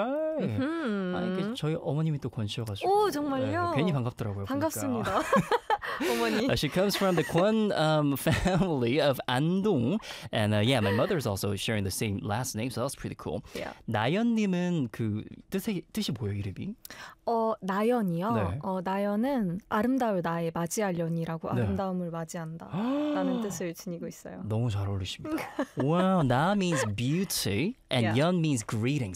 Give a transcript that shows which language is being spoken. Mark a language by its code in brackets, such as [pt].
[ko] 아니, 저희 어머님이 또 권 씨여가지고. 오, 정말요? 네, 괜히 반갑더라고요. 반갑습니다. 어머니. [en] She comes from the 권 family of 안동. And yeah, my mother is also sharing the same last name, so that's pretty cool. Yeah. [ko] 나연님은 그 뜻이 뭐예요, 이름이? 나연이요? 네. 나연은 아름다울 나의 맞이하려니라고 아름다움을 네. 맞이한다 라는 뜻을 지니고 있어요. 너무 잘 어울리십니다. [en] Wow, 나 means beauty and yeah. 연 means greeting.